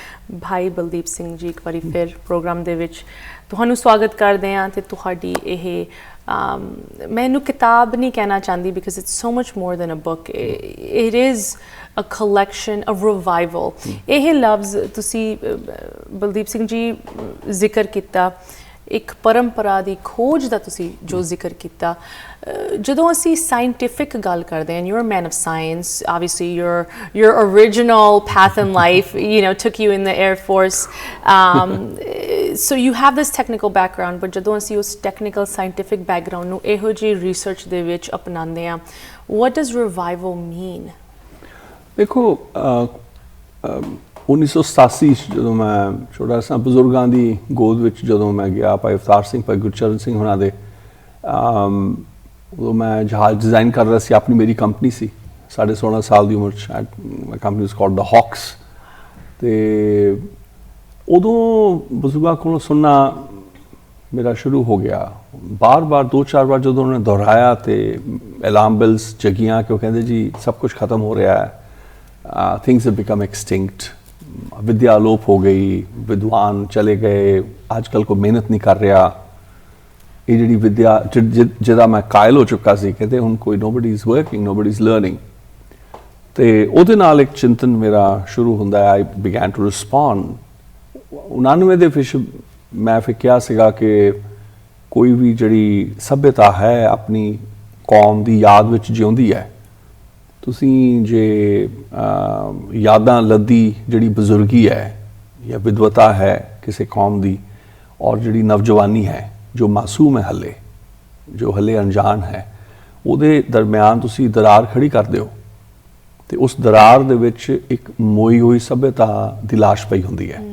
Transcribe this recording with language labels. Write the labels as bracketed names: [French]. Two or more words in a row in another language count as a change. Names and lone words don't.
[Punjabi] ਭਾਈ ਬਲਦੀਪ ਸਿੰਘ ਜੀ, ਇੱਕ ਵਾਰੀ ਫਿਰ ਪ੍ਰੋਗਰਾਮ ਦੇ ਵਿੱਚ ਤੁਹਾਨੂੰ ਸਵਾਗਤ ਕਰਦੇ ਹਾਂ ਤੇ ਤੁਹਾਡੀ ਇਹ ਮੈਂ ਇਹਨੂੰ ਕਿਤਾਬ ਨਹੀਂ ਕਹਿਣਾ ਚਾਹੁੰਦੀ [English] because it's so much more than a book, it is a collection, a revival. [Punjabi] ਇਹ ਲਫ਼ਜ਼ ਤੁਸੀਂ ਬਲਦੀਪ ਸਿੰਘ ਜੀ ਜ਼ਿਕਰ ਕੀਤਾ, ਇੱਕ ਪਰੰਪਰਾ ਦੀ ਖੋਜ ਦਾ ਤੁਸੀਂ ਜੋ ਜ਼ਿਕਰ ਕੀਤਾ। ਜਦੋਂ ਅਸੀਂ ਸਾਇੰਟੀਫਿਕ ਗੱਲ ਕਰਦੇ ਹਾਂ, [English] you are man of science, obviously your original path in life, you know, took you in the Air Force, so you have this technical background, but [Punjabi] ਜਦੋਂ ਅਸੀਂ ਉਸ [English] technical scientific background [Punjabi] ਨੂੰ ਇਹੋ ਜਿਹੀ research ਦੇ ਵਿੱਚ ਅਪਣਾਉਂਦੇ ਹਾਂ, [English] what does revival mean? [Punjabi] ਦੇਖੋ 1987 'ਚ ਜਦੋਂ ਮੈਂ ਛੋਟਾ ਸਾਂ, ਬਜ਼ੁਰਗਾਂ ਦੀ ਗੋਦ ਵਿੱਚ ਜਦੋਂ ਮੈਂ ਗਿਆ, ਭਾਈ ਅਵਤਾਰ ਸਿੰਘ, ਭਾਈ ਗੁਰਚਰਨ ਸਿੰਘ ਹੋਣਾ ਦੇ, ਉਦੋਂ ਮੈਂ ਜਹਾਜ਼ ਡਿਜ਼ਾਈਨ ਕਰ ਰਿਹਾ ਸੀ। ਆਪਣੀ ਮੇਰੀ ਕੰਪਨੀ ਸੀ, 16.5 ਸਾਲ ਦੀ ਉਮਰ 'ਚ [English] my company was called the Hawks. [Punjabi] ਅਤੇ ਉਦੋਂ ਬਜ਼ੁਰਗਾਂ ਕੋਲੋਂ ਸੁਣਨਾ ਮੇਰਾ ਸ਼ੁਰੂ ਹੋ ਗਿਆ। ਬਾਰ-ਬਾਰ 2-4 ਵਾਰ ਜਦੋਂ ਉਹਨਾਂ ਨੇ ਦੁਹਰਾਇਆ ਅਤੇ [English] alarm bells [Punjabi] ਜਗੀਆਂ ਕਿ ਉਹ ਕਹਿੰਦੇ ਜੀ ਸਭ ਕੁਝ ਖਤਮ ਹੋ ਰਿਹਾ ਹੈ, [English] things have become extinct, [Punjabi] ਵਿਦਿਆ ਅਲੋਪ ਹੋ ਗਈ, ਵਿਦਵਾਨ ਚਲੇ ਗਏ, ਅੱਜ ਕੱਲ੍ਹ ਕੋਈ ਮਿਹਨਤ ਨਹੀਂ ਕਰ ਰਿਹਾ। ਇਹ ਜਿਹੜੀ ਵਿਦਿਆ ਜਿਹਦਾ ਮੈਂ ਕਾਇਲ ਹੋ ਚੁੱਕਾ ਸੀ, ਕਹਿੰਦੇ ਹੁਣ ਕੋਈ [English] nobody is working, nobody is learning। [Punjabi] ਅਤੇ ਉਹਦੇ ਨਾਲ ਇੱਕ ਚਿੰਤਨ ਮੇਰਾ ਸ਼ੁਰੂ ਹੁੰਦਾ ਹੈ। [English] I began to respond। [Punjabi] 99 ਦੇ ਵਿੱਚ ਮੈਂ ਫਿਰ ਕਿਹਾ ਸੀਗਾ ਕਿ ਕੋਈ ਵੀ ਜਿਹੜੀ ਸੱਭਿਅਤਾ ਹੈ ਆਪਣੀ ਕੌਮ ਦੀ ਯਾਦ ਵਿੱਚ ਜਿਉਂਦੀ ਹੈ। ਤੁਸੀਂ ਜੇ ਯਾਦਾਂ ਲੱਦੀ ਜਿਹੜੀ ਬਜ਼ੁਰਗੀ ਹੈ ਜਾਂ ਵਿਦਵਤਾ ਹੈ ਕਿਸੇ ਕੌਮ ਦੀ, ਔਰ ਜਿਹੜੀ ਨੌਜਵਾਨੀ ਹੈ ਜੋ ਮਾਸੂਮ ਹੈ ਹੱਲੇ, ਜੋ ਹੱਲੇ ਅਣਜਾਣ ਹੈ, ਉਹਦੇ ਦਰਮਿਆਨ ਤੁਸੀਂ ਦਰਾਰ ਖੜੀ ਕਰਦੇ ਹੋ ਅਤੇ ਉਸ ਦਰਾਰ ਦੇ ਵਿੱਚ ਇੱਕ ਮੋਈ ਹੋਈ ਸੱਭਿਅਤਾ ਦੀ ਲਾਸ਼ ਪਈ ਹੁੰਦੀ ਹੈ।